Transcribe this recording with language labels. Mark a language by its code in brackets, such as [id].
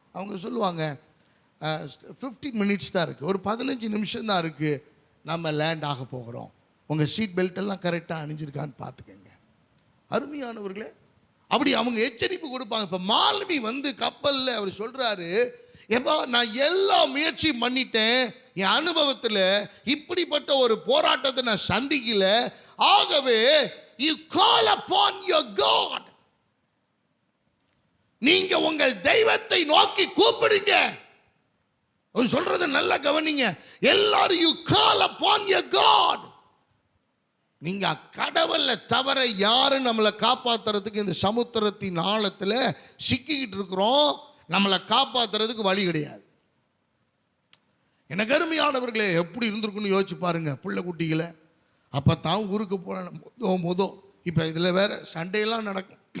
[ta] அவங்க சொல்லுவாங்க 15 மினிட்ஸ் தான் இருக்குது, ஒரு 15 நிமிஷம் தான் இருக்குது, நம்ம லேண்ட் ஆக போகிறோம், உங்கள் சீட் பெல்ட் எல்லாம் கரெக்டாக அணிஞ்சிருக்கான்னு பார்த்துக்கங்க. அருமையானவர்களே, அப்படி அவங்க எச்சரிப்பு கொடுப்பாங்க. இப்போ மாலுமி வந்து கப்பலில் அவர் சொல்கிறாரு, எப்போ நான் எல்லா முயற்சியும் பண்ணிட்டேன், என் அனுபவத்தில் இப்படிப்பட்ட ஒரு போராட்டத்தை நான் சந்திக்கல. ஆகவே [en] you call upon your God. [ta] நீங்க உங்கள் தெய்வத்தை நோக்கி கூப்பிடுங்க. சொல்றத நல்லா கவனிங்க. எல்லாரும் [en] you call upon your God. [ta] நீங்க கடவுளை தவிர யாரும் நம்மளை காப்பாத்துறதுக்கு இந்த சமுத்திரத்தின் ஆழத்துல சிக்கிக்கிட்டு இருக்கிறோம். நம்மளை காப்பாத்துறதுக்கு வழி கிடையாது. எனக்கு அருமையானவர்களே, எப்படி இருந்திருக்குன்னு யோசிச்சு பாருங்க. பிள்ளை குட்டிகளை அப்பத்தான் ஊருக்கு போன இப்போ இதில் வேற சண்டையெல்லாம் நடக்கும்.